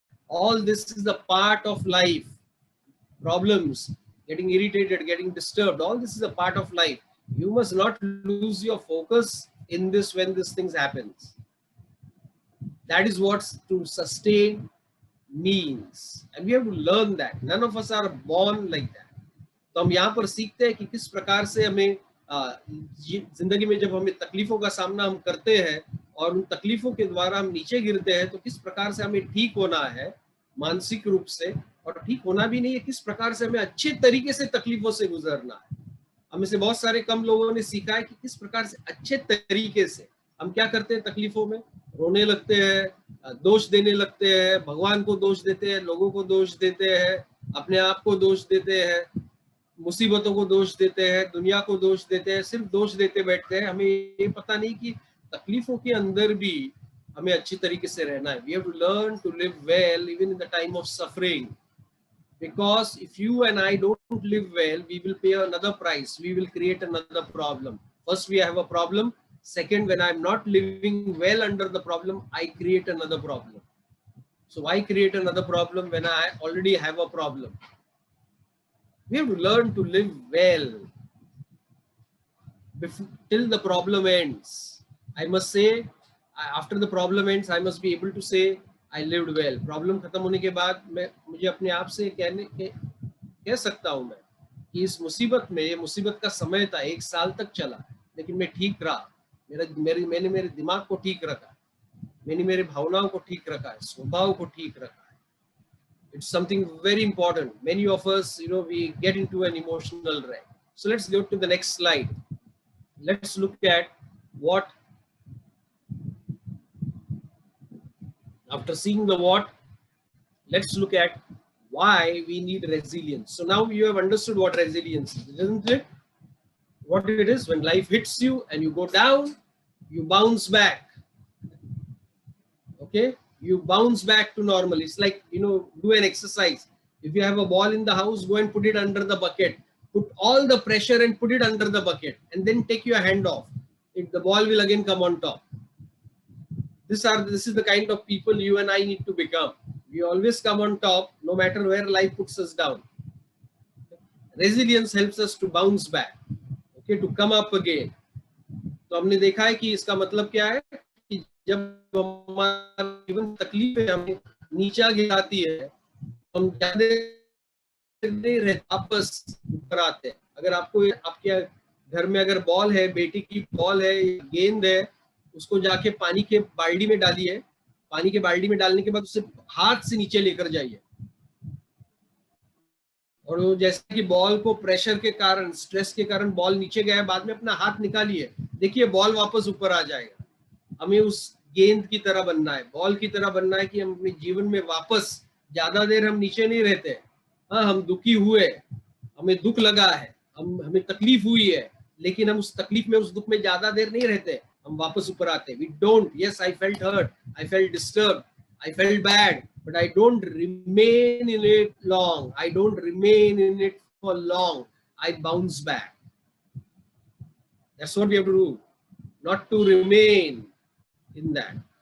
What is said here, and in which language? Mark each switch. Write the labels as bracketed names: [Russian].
[English] All this is the part of life. Problems, getting irritated, getting disturbed, all this is a part of life. You must not lose your focus in this when this thing happens. That is what to sustain means. And we have to learn that. None of us are born like that. [Hindi] तो हम यहाँ पर सीखते हैं कि किस प्रकार से हमें जिंदगी में जब हमें तकलीफों का सामना हम करते हैं और उन तकलीफों के द्वारा हम नीचे गिरते हैं, तो किस प्रकार से हमें ठीक होना है मानसिक रूप से, और ठीक होना भी नहीं है, किस प्रकार से हमें अच्छे तरीके से तकलीफों से गुजरना है। हमें से बहुत सारे कम लोगों ने सीखा है कि किस प्रकार से अच्छे तरीके से हम क्या करते हैं, तकलीफों में रोने लगते हैं, दोष देने लगते हैं, भगवान को दोष देते हैं, लोगों को दोष देते हैं, अपने आप को दोष देते हैं, मुसीबतों को दोष देते हैं, दुनिया को दोष देते हैं, सिर्फ दोष देते बैठते हैं। हमें ये पता नहीं कि तकलीफों के अंदर भी हमें अच्छी तरीके से रहना है। [English] We have to learn to live well even in the time of suffering, because if you and I don't live well, we will pay another price. We will create another problem. First, we have a problem. Second, when I'm not living well under the problem, I create another problem. So why create another problem when I already have a problem? We have to learn to live well till the problem ends. I must say, after the problem ends, I must be able to say, I lived well. [Hindi] Problem खत्म होने के बाद मुझे अपने आप से कह सकता हूँ मैं कि इस मुसीबत में, ये मुसीबत का समय था, 1 साल तक चला, लेकिन मैं ठीक रहा। मैंने मेरे दिमाग को ठीक रखा, मैंने मेरे भावनाओं को ठीक रखा है, स्वभाव को ठीक रखा है। [English] It's something very important. Many of us, we get into an emotional wreck. So let's go to the next slide. Let's look at what, after seeing the what, let's look at why we need resilience. So now you have understood what resilience is, isn't it? What it is, when life hits you and you go down, you bounce back. Okay? You bounce back to normal. It's like, do an exercise. If you have a ball in the house, go and put it under the bucket. Put all the pressure and put it under the bucket, and then take your hand off. The ball will again come on top. This is the kind of people you and I need to become. We always come on top, no matter where life puts us down. Resilience helps us to bounce back, okay, to come up again. [Hindi] तो हमने देखा है कि इसका मतलब क्या है कि जब हमारे जीवन तकलीफ है, हमें नीचा गिराती है, हम क्या नहीं रहते, वापस ऊपर आते हैं। अगर आपको आपके घर में अगर बॉल है, बेटी की बॉल है, गेंद है, उसको जाके पानी के बाल्टी में डालिए, पानी के बाल्टी में डालने के बाद उसे हाथ से नीचे लेकर जाइए, और वो जैसे कि बॉल को प्रेशर के कारण, स्ट्रेस के कारण बॉल नीचे गया है, बाद में अपना हाथ निकालिए, देखिए बॉल वापस ऊपर आ जाएगा। हमें उस गेंद की तरह बनना है, बॉल की तरह बनना है कि हम अपने जीवन में वापस ज्यादा देर हम नीचे नहीं रहते। हाँ, हम दुखी हुए, हमें दुख लगा है, हमें तकलीफ हुई है, लेकिन हम उस तकलीफ में, उस दुख में ज्यादा देर नहीं रहते, हम वापस ऊपर आते। [English] We don't, yes I felt hurt, I felt disturb, I felt bad, but I don't remain in it long. I don't remain in it for long. I bounce back. That's what we have to do, not to remain in that.